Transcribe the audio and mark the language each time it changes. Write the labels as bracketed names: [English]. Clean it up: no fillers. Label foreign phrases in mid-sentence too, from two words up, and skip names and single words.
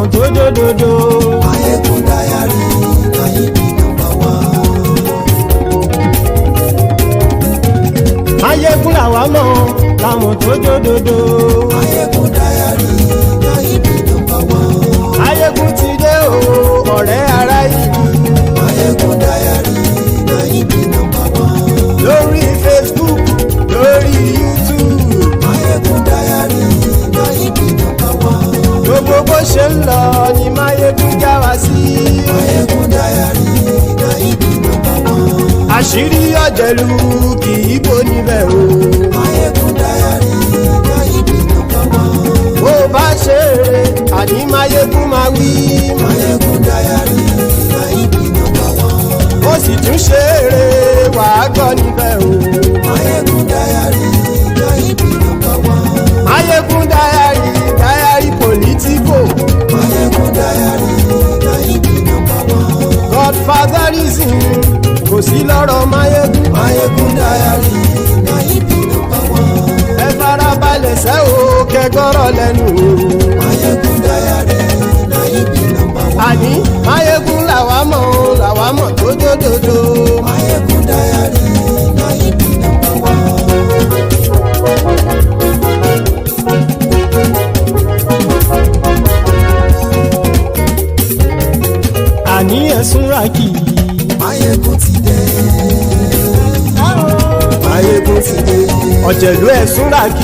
[Yoruba] jójódodo. [Nigerian Pidgin] Mayegun diary, na him be number one. [Yoruba] Mayegun làwa mọ̀ làwọn tó jódodo. [Nigerian Pidgin] Mayegun diary, na him be number one. [Yoruba] Mayegun ti dé o ọ̀rẹ́ ará ìlú. [Nigerian Pidgin] Mayegun diary, na him be number one. [Yoruba] Lórí Facebook lórí YouTube. [Nigerian Pidgin] Mayegun diary, na him be number one. [Yoruba] Gbogbo bó ṣe ń lọ ni Mayegun já wa sí. [Nigerian Pidgin] Mayegun diary, na him be number one. [Yoruba] Àṣírí ọ̀jẹ̀lú kì í bò níbẹ̀ o. [Nigerian Pidgin] Mayegun diary, na him be number one. [Yoruba] Bó bá ṣe eré àní Mayegun máa wí. [Nigerian Pidgin] Mayegun diary, na him be number one. [Yoruba] Ó sì tún ṣe eré wàá gbọ́ níbẹ̀ o. [Nigerian Pidgin] Mayegun diary, na him be number one. Mayegun diary politico. Mayegun diary, na him be number one. [Yoruba] Godfatherism kò sí lọ́rọ̀ Mayegun. [Nigerian Pidgin] Mayegun diary, na him be number one. [Yoruba] Ẹ farabalẹ̀ sẹ́ o kẹgọ́rọ̀ lẹ́nu o. [Nigerian Pidgin] Mayegun diary, na him be number one. [Yoruba] Àní Mayegun làwa mọ̀ tó dódòdó. [Nigerian Pidgin] Mayegun diary, na him be number one. [Yoruba] Àní ẹ̀sùn ràkì. Mayegun ti dé. Mayegun ti dé. Ọ̀jẹ̀lú ẹ̀sùn ràkì.